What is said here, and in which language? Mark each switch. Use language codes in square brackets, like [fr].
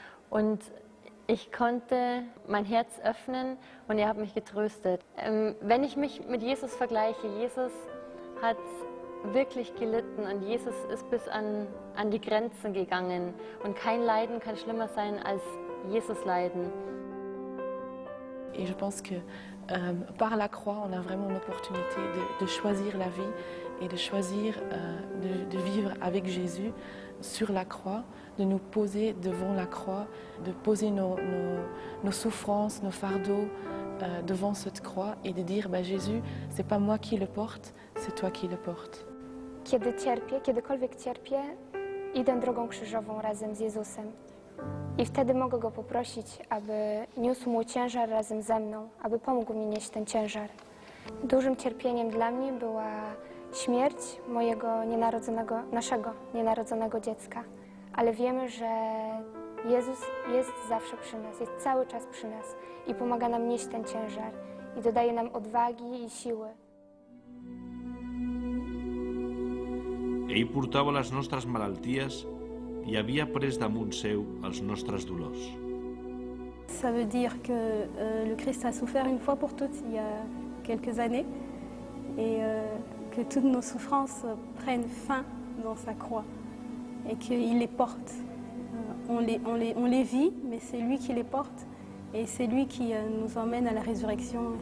[de] Und ich konnte mein Herz öffnen und er hat mich getröstet. Wenn ich mich mit Jesus vergleiche, Jesus hat wirklich gelitten und Jesus ist bis an die Grenzen gegangen. Und kein Leiden kann schlimmer sein als Jesus Leiden. [fr] Et je pense que par la croix, on a vraiment l'opportunité de choisir la vie et de choisir de vivre avec Jésus sur la croix, de nous poser devant la croix, de poser nos souffrances, nos fardeaux devant cette croix et de dire Jésus, c'est pas moi qui le porte, c'est toi qui le portes. [pl] Kiedykolwiek cierpię, idę drogą krzyżową razem z Jezusem. I wtedy mogę Go poprosić, aby niósł mój ciężar razem ze mną, aby pomógł mi nieść ten ciężar. Dużym cierpieniem dla mnie była śmierć naszego nienarodzonego dziecka. Ale wiemy, że Jezus jest zawsze przy nas, jest cały czas przy nas i pomaga nam nieść ten ciężar i dodaje nam odwagi i siły. [ca] Ell portava les nostres malalties i havia pres damunt seu els nostres dolors. [fr] Ça veut dire que le Christ a souffert une fois pour toutes il y a quelques années et que toutes nos souffrances prennent fin dans sa croix et qu'il les porte. On les vit, mais c'est lui qui les porte et c'est lui qui nous emmène à la résurrection.